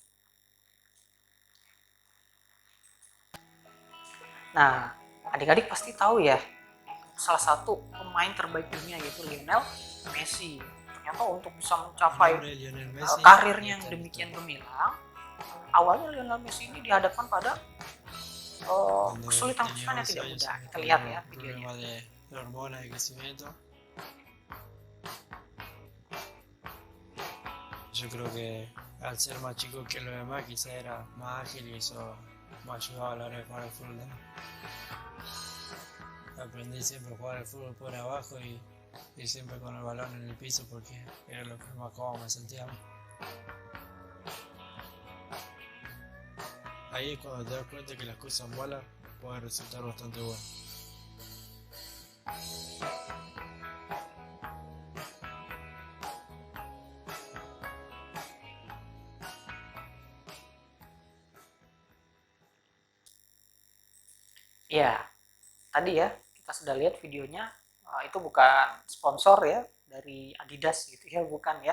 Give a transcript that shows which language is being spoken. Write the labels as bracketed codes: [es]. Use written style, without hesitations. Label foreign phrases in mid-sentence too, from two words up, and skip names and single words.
[id] Nah, adik-adik pasti tahu ya, salah satu pemain terbaik dunia yaitu Lionel Messi. Ternyata untuk bisa mencapai karirnya yang demikian gemilang, awalnya Lionel Messi ini dihadapkan pada kesulitan-kesulitan yang tidak mudah. Kita lihat ya videonya. [es] Yo creo que al ser más chico que los demás quizá era más ágil y eso me ayudaba a la hora de jugar al fútbol. Aprendí siempre a jugar al fútbol por abajo y siempre con el balón en el piso porque era lo que más cómodo me sentía. Ahí cuando te das cuenta que las cosas malas pueden resultar bastante buenas. [id] Ya, tadi ya kita sudah lihat videonya, itu bukan sponsor ya dari Adidas gitu ya, bukan ya.